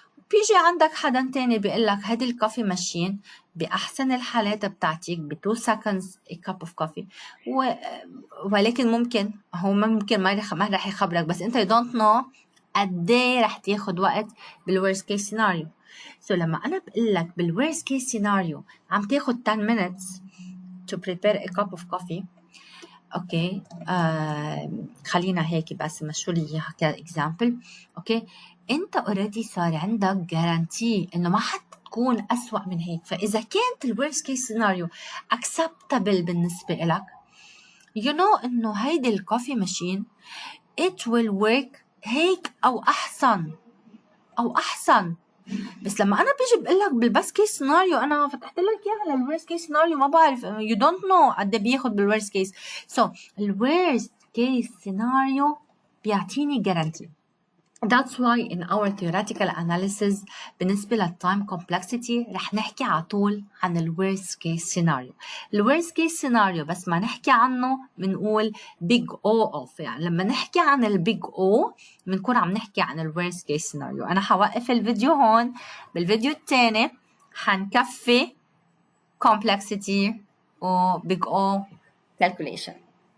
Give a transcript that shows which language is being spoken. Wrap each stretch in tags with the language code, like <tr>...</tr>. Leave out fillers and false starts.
<ar>بيجي عندك حدا تاني بيقول لك هدي الكافي ماشين بأحسن الحالات بتعطيك ب</ar> <en>2 seconds a cup of coffee.</en> <ar>ولكن ممكن ما رح يخبرك، بس انت</ar> <en>you don't know</en> <ar>قد ايه رح تاخد وقت بالworst case scenario.</ar> <en>So</en> <ar>لما انا بقول لك</ar> <en>بالworst case scenario</en> <ar>عم تاخد</ar> <en>10 minutes to prepare a cup of coffee.</en> <ar>اوكي خلينا هيك بس مشوا لي اياها كاكزامبل. اوكي انت اوريدي صار عندك جارانتي انه ما حتكون اسوأ من هيك. فاذا كانت</ar> <en>الورست case scenario acceptable</en> <ar>بالنسبه لك</ar> <en>you know</en> <ar>انه هيدي</ar> <en>الكوفي machine it will work</en> <ar>هيك او احسن. بس لما انا بيجي بقول لك بالبست كيس سيناريو انا فتحت لك اياها للورست كيس سيناريو ما بعرف</ar> <en>you don't know</en> <ar>قد ايه بياخد بالورست كيس.</ar> <en>so الورست case scenario</en> <ar>بيعطيني</ar> <en>Guarantee. That's why in our theoretical analysis بالنسبة للtime complexity</en> <ar>رح نحكي على طول عن</ar> <en>ال worst case scenario.</en> <ar>ال</ar> <en>worst case scenario</en> <ar>بس ما نحكي عنه بنقول big O of. يعني لما نحكي عن ال big O بنكون عم نحكي عن ال worst case scenario. أنا حوقف الفيديو هون. بالفيديو الثاني حنكفي complexity و big O calculation.</ar>